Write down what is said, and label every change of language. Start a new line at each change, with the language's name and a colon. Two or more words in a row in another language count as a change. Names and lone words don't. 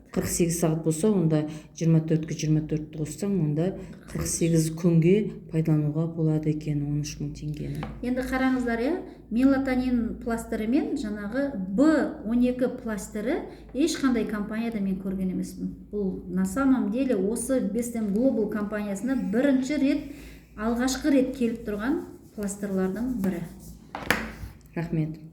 Kazakh: 48 сағат болса, онда 24-ке 24 қоссаң, онда 48 күнге пайдалануға болады екен 13 мың теңгені. Енді қараңыздар, мелатонин пластыры мен жаңағы B12 пластыры ешқандай компанияда мен көрген емеспін. Бұл
Russian: на самом деле
Kazakh: осы Bestem Global компаниясына бірінші рет, алғашқы рет келіп тұрған пластырлардың бірі. Рахмет.